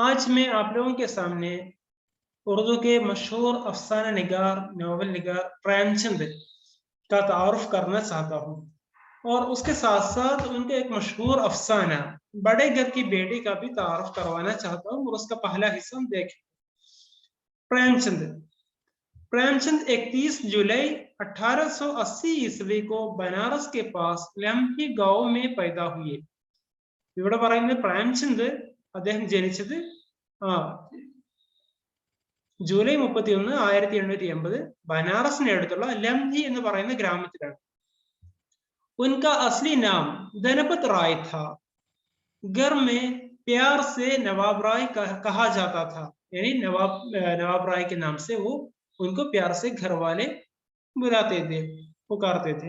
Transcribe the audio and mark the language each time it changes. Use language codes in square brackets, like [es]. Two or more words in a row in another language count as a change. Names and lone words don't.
[ur] آج میں آپ لوگوں کے سامنے اردو کے مشہور افسانہ نگار ناول نگار پریم چند کا تعارف کرنا چاہتا ہوں اور اس کے ساتھ ساتھ ان کے ایک مشہور افسانہ بڑے گھر کی بیٹی کا بھی تعارف کروانا چاہتا ہوں اور اس کا پہلا حصہ ہم دیکھیں. پریم چند پریم چند 31 جولائی 1880 عیسوی کو بنارس کے پاس لمہی گاؤں میں پیدا ہوئے. [ml] ഇവിടെ പറയുന്നത് പ്രേംചന്ദ് അദ്ദേഹം ജനിച്ചത് ജൂലൈ 31, 1880 ബനാറസിനടുത്തുള്ള ലംഹി എന്ന് പറയുന്ന ഗ്രാമത്തിലാണ്. [ur] ان کا اصلی نام دھنپت رائے تھا. گھر میں پیار سے نواب رائے کہا جاتا تھا، یعنی نواب رائے کے نام سے وہ ان کو پیار سے گھر والے بلاتے تھے، پکارتے تھے.